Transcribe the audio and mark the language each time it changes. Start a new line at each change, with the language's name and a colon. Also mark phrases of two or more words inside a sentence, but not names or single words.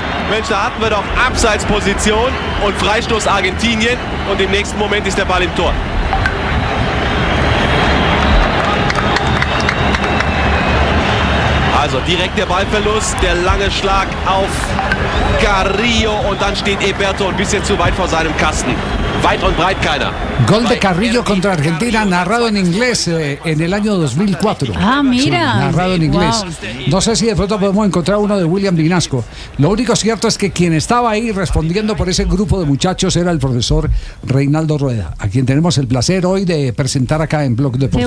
German: Mensch, da hatten wir doch Abseitsposition und Freistoß Argentinien und im nächsten Moment ist der Ball im Tor. Also direkt der Ballverlust, der lange Schlag auf Carrillo und dann steht Eberto ein bisschen zu weit vor seinem Kasten. Weit und breit keiner.
Spanish: Gol de Carrillo contra Argentina, narrado en inglés en el año 2004. Ah, mira. Sí, narrado en inglés. Wow. No sé si de pronto podemos encontrar uno de William Vinasco. Lo único cierto es que quien estaba ahí respondiendo por ese grupo de muchachos era el profesor Reinaldo Rueda, a quien tenemos el placer hoy de presentar acá en Blog Deportivo.